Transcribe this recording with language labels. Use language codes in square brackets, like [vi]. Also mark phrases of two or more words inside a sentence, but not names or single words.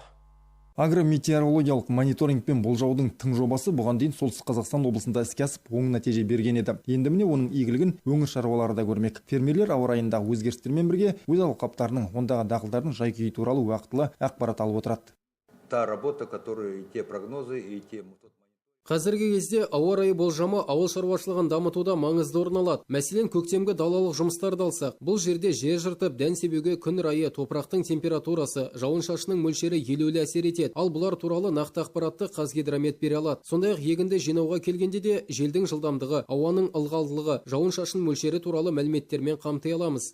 [kk] Агрометеорологиялық мониторинг пен болжаудың тың жобасы бұған дейін Солтүстік Қазақстан облысында іске асып, оң нәтиже берген еді. Енді міне оның игілігін өңір шаруалары да көрмек. Фермерлер ауа райындағы өзгерістермен бірге өз алқаптарының, ондағы дақылдардың жай-күйі туралы уақытылы ақпарат алып отырады. [ru] Та работа, которая и те прогнозы, и те... [kk] Қазіргі кезде ауа райы болжамы ауыл шаруашылығын дамытуда маңызды орын алады. Мәселен, көктемгі далалық жұмыстарды алсақ, бұл жерде жер жыртып, дән себуге күн райы, топырақтың температурасы, жауын-шашынның мөлшері елеулі әсер етеді. Ал бұлар туралы нақты ақпаратты Қазгидромет бере алады. Сондай-ақ егінді жинауға келгенде де желдің жылдамдығы, ауаның ылғалдылығы, жауын-шашын мөлшері туралы мәліметтермен қамти аламыз.